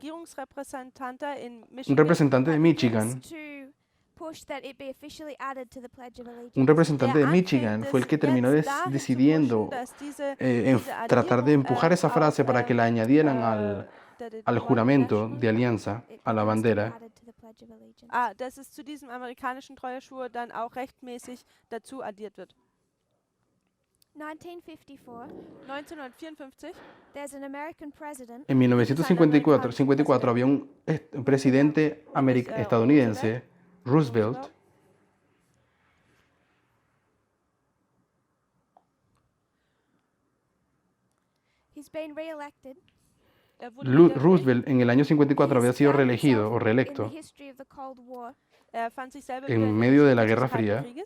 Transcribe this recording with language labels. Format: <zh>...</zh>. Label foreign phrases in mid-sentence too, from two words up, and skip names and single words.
<es>Un representante de Michigan fue el que terminó decidiendo tratar de empujar esa frase para que la añadieran al juramento de alianza, a la bandera.</es> <de>Dass es zu diesem amerikanischen Treueschwur dann auch rechtmäßig dazu addiert wird.</de> <es>1954, en 1954 había un presidente estadounidense, Roosevelt, Roosevelt en el año 54 había sido reelegido o reelecto en medio de la Guerra Fría.</es>